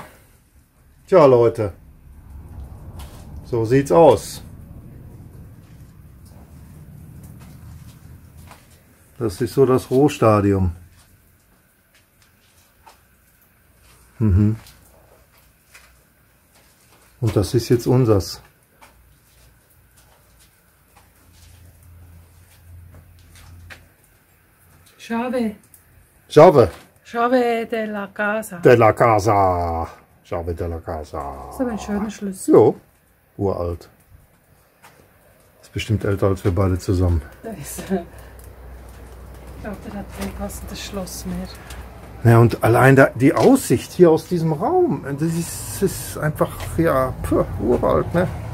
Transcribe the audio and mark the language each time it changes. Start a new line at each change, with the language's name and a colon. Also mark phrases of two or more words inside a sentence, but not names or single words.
German: Tja, Leute. So sieht's aus. Das ist so das Rohstadium. Mhm. Und das ist jetzt unsers. Chave. Chave.
Spanish: Chave de la Casa. De la Casa. Chave de la Casa.
German: Das ist aber ein schöner Schlüssel. Jo. Uralt. Ist bestimmt älter als wir beide zusammen. Ich glaube, der hat kein passendes Schloss mehr. Ja, und allein die Aussicht hier aus diesem Raum, das ist einfach, ja, uralt, ne?